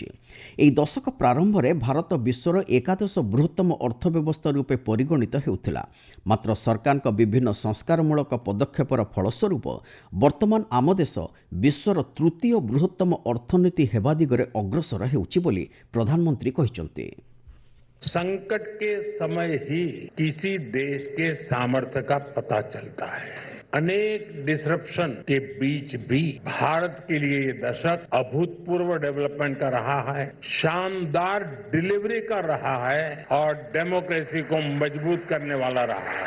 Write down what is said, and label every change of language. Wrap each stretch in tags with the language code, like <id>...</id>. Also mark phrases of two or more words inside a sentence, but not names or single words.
<or>ଏହି ଦଶକ ପ୍ରାରମ୍ଭରେ ଭାରତ ବିଶ୍ୱର ଏକାଦଶ ବୃହତ୍ତମ ଅର୍ଥବ୍ୟବସ୍ଥା ରୂପେ ପରିଗଣିତ ହେଉଥିଲା। ମାତ୍ର ସରକାରଙ୍କ ବିଭିନ୍ନ ସଂସ୍କାରମୂଳକ ପଦକ୍ଷେପର ଫଳସ୍ୱରୂପ ବର୍ତ୍ତମାନ ଆମ ଦେଶ ବିଶ୍ୱର ତୃତୀୟ ବୃହତ୍ତମ ଅର୍ଥନୀତି ହେବା ଦିଗରେ ଅଗ୍ରସର ହେଉଛି ବୋଲି ପ୍ରଧାନମନ୍ତ୍ରୀ କହିଛନ୍ତି।</or> <hi>संकट के समय ही किसी देश के सामर्थ्य का पता चलता है। अनेक डिसरप्शन के बीच भी भारत के लिए ये दशक अभूतपूर्व डेवलपमेंट का रहा है, शानदार डिलीवरी का रहा है और डेमोक्रेसी को मजबूत करने वाला रहा है।</hi>